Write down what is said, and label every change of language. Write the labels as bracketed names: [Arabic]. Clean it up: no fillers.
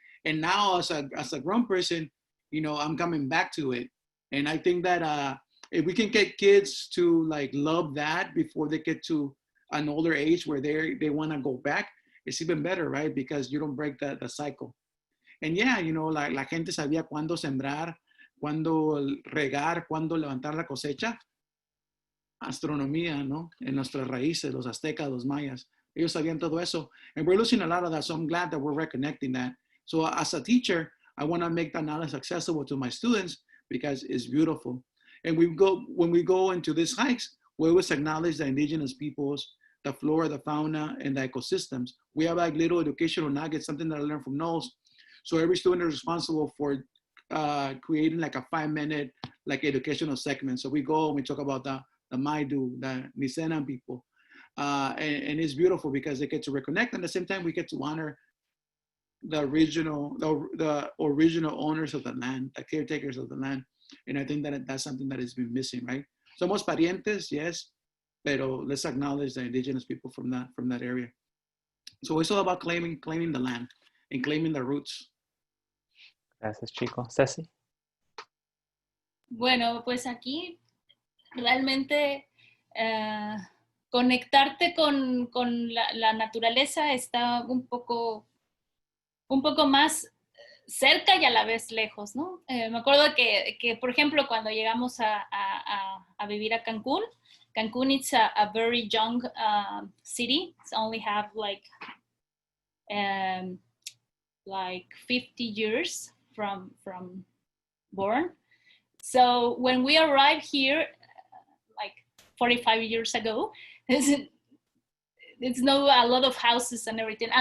[English] And now as a grown person, you know, I'm coming back to it. And I think that if we can get kids to like love that before they get to an older age where they want to go back, it's even better, right? Because you don't break the cycle. [Spanish] And yeah, you know, like la gente sabía cuándo sembrar, cuándo regar, cuándo levantar la cosecha. Astronomía, ¿no? En nuestras raíces, los aztecas, los mayas. Ellos sabían todo eso. [English] And we're losing a lot of that, so I'm glad that we're reconnecting that. So as a teacher, I want to make that knowledge accessible to my students because it's beautiful. And when we go into these hikes, we always acknowledge the indigenous peoples, the flora, the fauna, and the ecosystems. We have like little educational nuggets, something that I learned from Knowles. So every student is responsible for creating like a 5-minute like educational segment. So we go and we talk about the Maidu, the Nisenan people. And it's beautiful because they get to reconnect. And at the same time, we get to honor the original owners of the land, the caretakers of the land. And I think that that's something that has been missing, right? Somos parientes, yes, pero let's acknowledge the indigenous people from that area. So it's all about claiming the land and claiming the roots. [Spanish] Gracias, Chico. Ceci. Bueno, pues aquí realmente conectarte con la naturaleza está un poco más cerca y a la vez lejos, ¿no? Me acuerdo que, por ejemplo, cuando llegamos a vivir a Cancún, it's a very young city. [English] It's only have like 50 years from born. So when we arrived here, like 45 years ago, it's no a lot of houses and everything.